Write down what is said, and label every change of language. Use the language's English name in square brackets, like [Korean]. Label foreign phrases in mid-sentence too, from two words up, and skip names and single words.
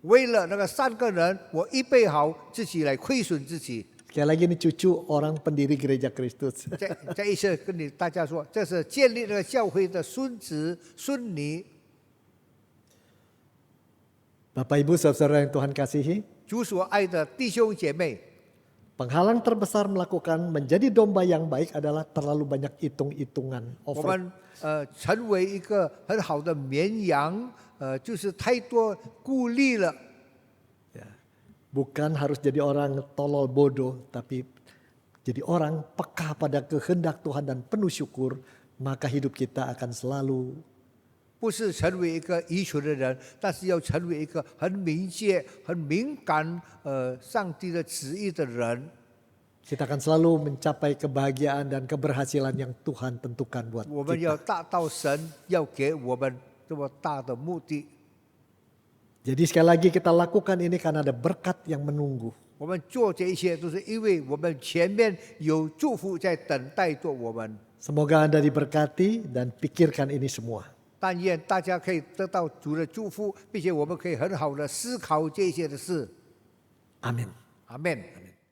[Chinese] 为了那个3个人，我预备好自己来亏损自己。 [Indonesian] Sekali lagi ini cucu orang pendiri gereja Kristus. [Chinese] 这一次跟大家说，这是建立那个教会的孙子孙女。 [Indonesian] Bapak Ibu saudara yang Tuhan kasihi, [Chinese] 主所爱的弟兄姐妹， [Indonesian] penghalang terbesar melakukan menjadi domba yang baik adalah terlalu banyak hitung-hitungan. [Chinese] 我 Over. 们成为一个很好的绵羊，就是太多顾虑了。 [Indonesian] Ya. Bukan harus jadi orang tolol bodoh, tapi jadi orang peka pada kehendak Tuhan dan penuh syukur, maka hidup kita akan selalu [Chinese] 不是成为一个愚蠢的人，但是要成为一个很敏捷、很敏感，上帝的旨意的人。 [Indonesian] kita akan selalu mencapai kebahagiaan dan keberhasilan yang Tuhan tentukan buat [Chinese] 我们 [Indonesian] kita. [Chinese] 要达到神要给我们这么大的目的。 [Indonesian] Jadi sekali lagi kita lakukan ini karena ada berkat yang menunggu. [Chinese] 我们做这一切都是因为我们前面有祝福在等待着我们。 [Indonesian] Semoga Anda diberkati dan pikirkan ini semua. [Chinese] 但愿大家可以得到主的祝福，并且我们可以很好的思考这些的事。 [Indonesian] Amin. [Chinese] 阿门。